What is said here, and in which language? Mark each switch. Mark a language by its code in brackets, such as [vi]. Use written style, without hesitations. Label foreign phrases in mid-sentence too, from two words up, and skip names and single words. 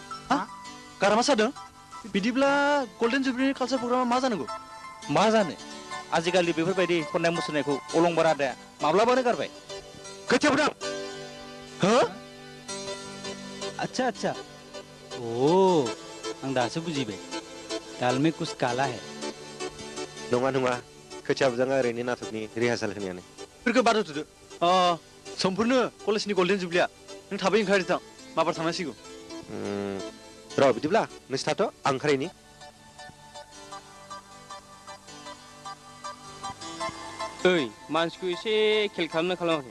[brx] गारामा सादों बिदिब्ला गल्डेन जुबलिनि कालचार प्रग्रामा मा जानांगौ मा जानो आजिखालि बेफोरबायदि खननाय मुसुरनायखौ अलंबार आदाया माब्लाबानो गारबाय खोथिया बुदां हो [hi] अच्छा [brx] ओ आं दासो बुजिबाय [hi] दाल में कुछ काला है [brx] नङा खोथिया बुदाङा ओरैनो नाटकनि रिहार्साल होनायानो बेफोरखौ बाद होथ'दो समफोरनो कलेजनि गल्डेन जुबलिया नों थाबै ओंखारदो थां माबार थांनांसिगौ र' बिदिब्ला नोंसोरथ' आं ओंखारैनि ओइ मानसिखौ एसे खेल खालामनो खालामाखै